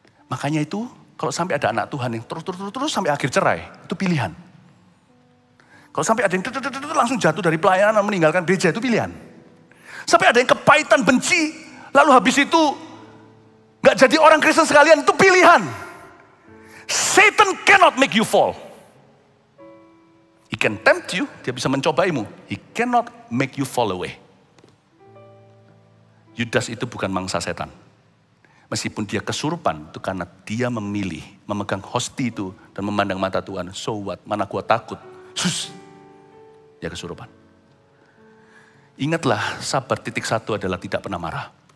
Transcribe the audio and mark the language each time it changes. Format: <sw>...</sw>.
<id>Makanya itu, kalau sampai ada anak Tuhan yang terus sampai akhir cerai, itu pilihan. Kalau sampai ada yang langsung jatuh dari pelayanan, meninggalkan gereja, itu pilihan. Sampai ada yang kepahitan, benci, lalu habis itu gak jadi orang Kristen sekalian, itu pilihan.</id> <en>Satan cannot make you fall. He can tempt you,</en> <id>dia bisa mencobaimu.</id> <en>He cannot make you fall away.</en> <id>Yudas itu bukan mangsa setan. Meskipun dia kesurupan, itu karena dia memilih, memegang hosti itu, dan memandang mata Tuhan.</id> <en>So what,</en> <id>mana gua takut. Sus, dia kesurupan. Ingatlah, sabar titik 1 adalah tidak pernah marah.</id>